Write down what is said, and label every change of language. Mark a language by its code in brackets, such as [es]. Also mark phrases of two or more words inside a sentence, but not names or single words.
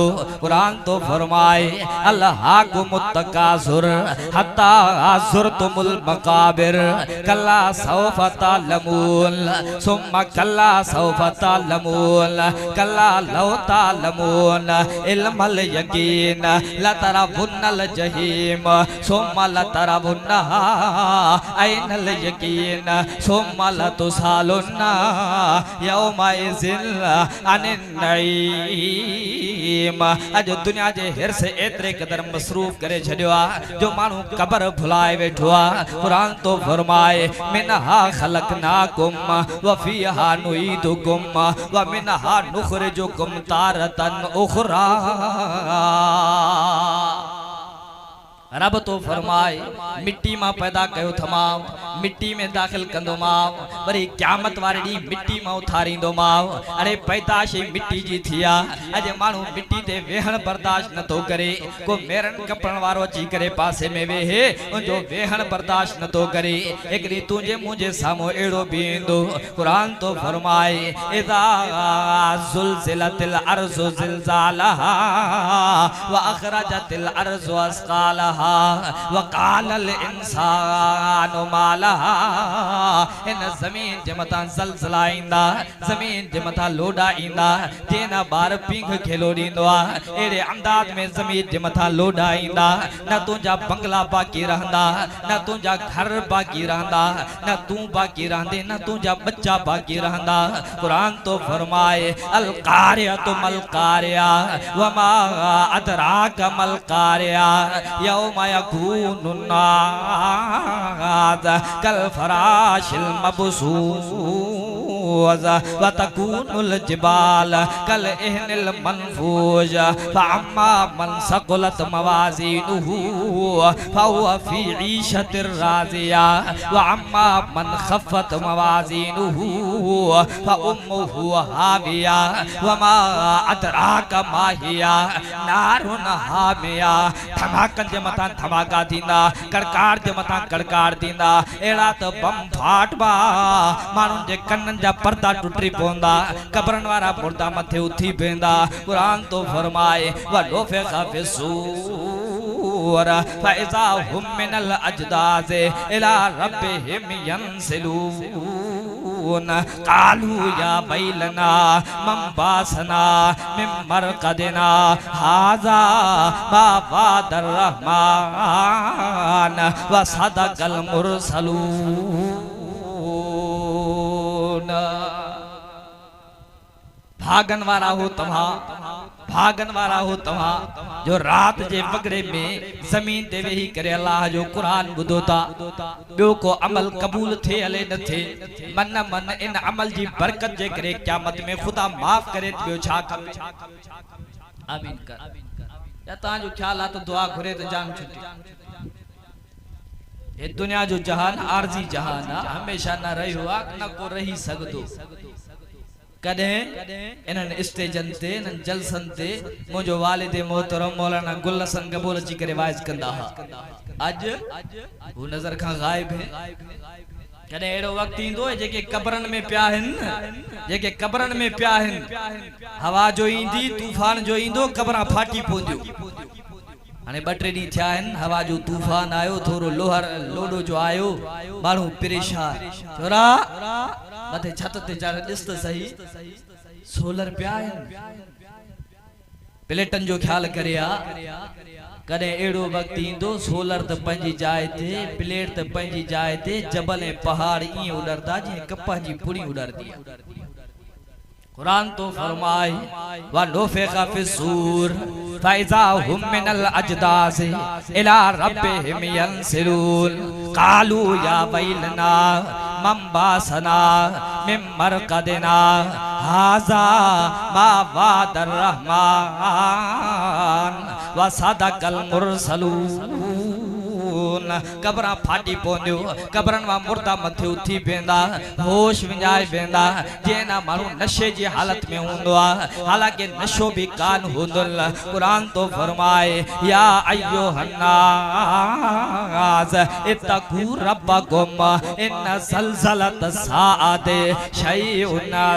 [sd] कुरान तो फरमाए [ar] ألهاكم التكاثر حتى زرتم المقابر كلا سوف تعلمون ثم كلا سوف تعلمون كلا لو تعلمون علم اليقين لترون الجحيم ثم لترونها عين اليقين ثم لتسألن يومئذ عن النعيم. [sd] अज दुनिया जे हिर्स एतरे कदर मसरूफ करे छड़ियो आ जो मानू कबर भुलाए बैठो आ। कुरान तो फरमाए [ar] منها خلقناكم وفيها نعيدكم ومنها نخرجكم تارة أخرى. [sd] रब तो फरमाए मिट्टी मां पैदा कयो थमाव, मिट्टी में दाखिल कंदो माव, वरी क़यामत वारे डी मिट्टी मां उथारींदो माव। अरे पैदाश मिट्टी जी थिया। अजे मानू मिट्टी ते वेहण बर्दाश्त न तो करे, को मेरन कपण वारो अची करे पासे में वेहे उनजो वेहण बर्दाश्त न तो करे। एकड़ी तुझे मुझे सामो एड़ो बींदो। कुरान तो फरमाए [ar] إذا زلزلت الأرض زلزالها وأخرجت الأرض أثقالها وقال الإنسان ما لها. [sd] इन ज़मीन जे मथां ज़लज़ला ईंदा, ज़मीन जे मथां लोडा ईंदा, जेना बार पींघ खेलो ॾींदो आ एड़े अंदाज में ज़मीन जे मथां लोडा ईंदा। न तुंहिंजा बंगला बाक़ी रहंदा, न तुंहिंजा घर बाक़ी रहंदा, न तूं बाक़ी रहंदे, न तुंहिंजा बच्चा बाक़ी रहंदा। कुरान तो फरमाए [ar] القارعة ما القارعة وما أدراك ما القارعة يوم يكون الناس كالفراش المبثوث وتكون الجبال كالعهن المنفوش فأما من ثقلت موازينه فهو في عيشة راضية وأما من خفت موازينه فأمه هاوية وما أدراك ما هيه نار حامية. [sd] धमाकन जे मथां धमाका थींदा, कड़कार जे मथां कड़कार थींदा। एड़ा तो बम फाटबा मानुन जे कन्नन जा पर्दा टुटी पवंदा कब्रन वारा मुर्दा मथे उथी पेंदा कुरान तो फरमाए [ar] ونفخ في الصور فإذا هم من الأجداث إلى ربهم ينسلون قالوا يا ويلنا من بعثنا من مرقدنا هذا ما وعد الرحمن وصدق المرسلون. [sd] भागन वारा हो तव्हां, भागन वारा हो तव्हां जो रात जे वगड़े में जमीन ते वेही करे अल्लाह जो कुरान ॿुधो था ॿियो को अमल क़बूल थे हले न थे मन मन इन अमल जी बरकत जे करे क़यामत में खुदा माफ़ करे ॿियो छा खपे। आमीन कर या तव्हां जो ख्याल आहे त दुआ घुरे त जान छुटी। ये दुनिया जो जहान आरजी जहान आहे हमेशा न रहियो आहे न को रही सघंदो। कदे इन्हनि स्टेजन ते इन्हनि जलसन ते मुंहिंजो वालिद मोहतरम मौलाना गुल हसन कबूल अची करे वाइज़ कंदा हुआ। अॼु हू नज़र खां ग़ाइब है। कदे अहिड़ो वक़्तु ईंदो जेके कब्रन में पिया आहिनि जेके कब्रन में पिया आहिनि हवा जो ईंदी तूफ़ान जो ईंदो कब्रां फाटी पवंदियूं। हाणे 2-3 ॾींहं थिया आहिनि हवा जो तूफ़ान आयो थोरो लोहर लोडो जो आयो माण्हू परेशान छोरा मथे छत ते चढ़ ॾिस त सही सोलर पिया आहिनि प्लेटन जो ख्याल करे आ कदे अहिड़ो वक़्तु ईंदो सोलर त पंहिंजी जाइ ते प्लेट त पंहिंजी जाइ ते जबल ऐं पहाड़ ईअं उॾरंदा जीअं कपह जी पुड़ी उॾरंदी आहे। कुरान तो फरमाए [ar] ونفخ في الصور فإذا هم من الأجداث إلى ربهم ينسلون قالوا يا ويلنا من بعثنا من مرقدنا هذا ما وعد الرحمن وصدق المرسلون. [sd] कब्रां फाटी पवंदियूं कब्रन मां मुर्दा मथे उथी वेंदा होश विञाए वेंदा जीअं ना माण्हू नशे जी हालत में हूंदो आहे हालांकि नशो भी कान हूंदो। कुरान तो फरमाए [ar] يا أيها الناس اتقوا ربكم إن زلزلة الساعة شيء